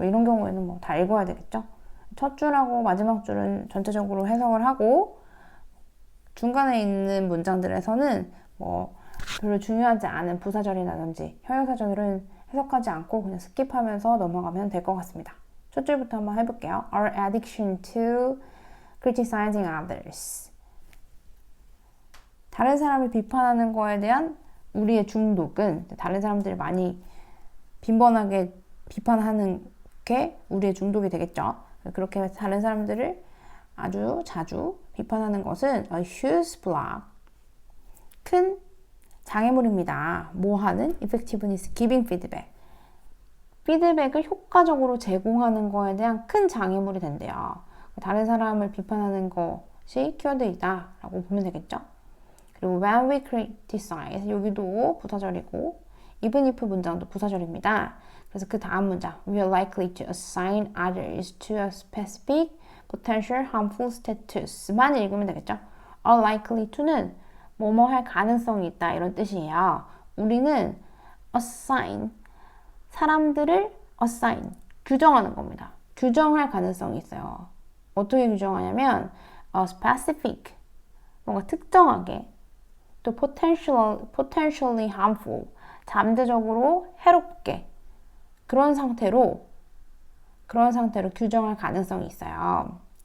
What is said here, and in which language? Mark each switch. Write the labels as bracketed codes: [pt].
[ko] 이런 경우에는 뭐 다 읽어야 되겠죠. 첫 줄하고 마지막 줄은 전체적으로 해석을 하고 중간에 있는 문장들에서는 뭐 별로 중요하지 않은 부사절이라든지 형용사절은 해석하지 않고 그냥 스킵하면서 넘어가면 될 것 같습니다. 첫 줄부터 한번 해볼게요. [en] Our addiction to criticizing others. [ko] 다른 사람을 비판하는 거에 대한 우리의 중독은, 다른 사람들을 많이 빈번하게 비판하는 게 우리의 중독이 되겠죠. 그렇게 다른 사람들을 아주 자주 비판하는 것은 [en] a huge block, [ko] 큰 장애물입니다. 뭐 하는? [en] effectiveness, giving feedback. [ko] 피드백을 효과적으로 제공하는 거에 대한 큰 장애물이 된대요. 다른 사람을 비판하는 것이 키워드이다 라고 보면 되겠죠. 그리고 [en] when we criticize, [ko] 여기도 부사절이고 [en] even if [ko] 문장도 부사절입니다. 그래서 그 다음 문장 [en] we are likely to assign others to a specific potential harmful status만 [ko] 읽으면 되겠죠. [en] are likely to [ko] 는 뭐뭐 할 가능성이 있다 이런 뜻이에요. 우리는 assign, 사람들을 assign, 규정하는 겁니다. 규정할 가능성이 있어요. 어떻게 규정하냐면 specific, 뭔가 특정하게, 또 [en] potentially harmful, [ko] 잠재적으로 해롭게, 그런 상태로 규정할 가능성이 있어요.